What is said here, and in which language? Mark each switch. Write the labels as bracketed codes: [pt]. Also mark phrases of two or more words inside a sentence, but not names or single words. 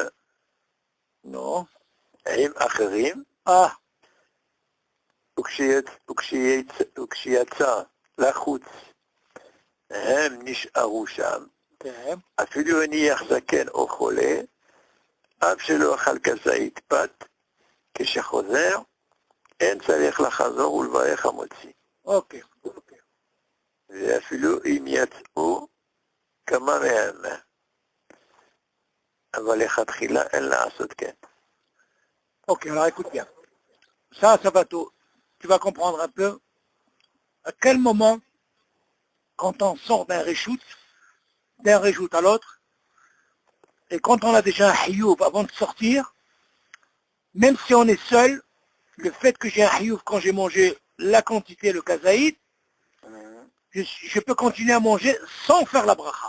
[he] עם אחרים, וכשיצא לחוץ הם נשארו שם, אפילו הניח זקן או חולה, אף שלא אכל כזית פת, כשחוזר, אין צריך לחזור ולברך המוציא. אוקיי. ואפילו אם יצאו כמה מהם, אבל לכתחילה אין לעשות כן. [fr] Ok, alors écoute bien. Ça va tout. Tu vas comprendre un peu à quel moment, quand on sort d'un réchout à l'autre, et quand on a déjà un hiyuv avant de sortir, même si on est seul, le fait que j'ai un hiyuv quand j'ai mangé la quantité, le kazaïd, je peux continuer à manger sans faire la bracha.